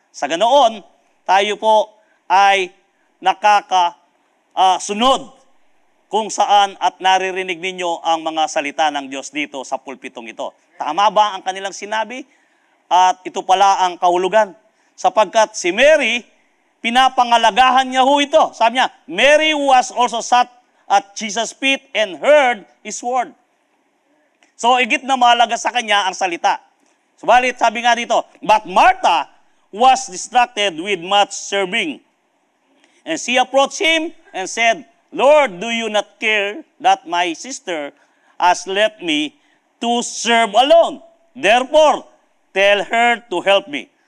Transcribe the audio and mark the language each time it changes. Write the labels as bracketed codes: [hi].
[tl] Sa ganoon, tayo po ay nakakasunod kung saan at naririnig ninyo ang mga salita ng Diyos dito sa pulpitong ito. Tama ba ang kanilang sinabi? At ito pala ang kahulugan. Sapagkat si Mary, pinapangalagahan niya ho ito. Sabi niya, [en] Mary was also sat at Jesus' feet and heard His word. [tl] So, igit na mahalaga sa kanya ang salita. Subalit, sabi nga dito, [en] but Martha was distracted with much serving. And she approached Him and said, Lord, do you not care that my sister has left me to serve alone? Therefore, tell her to help me.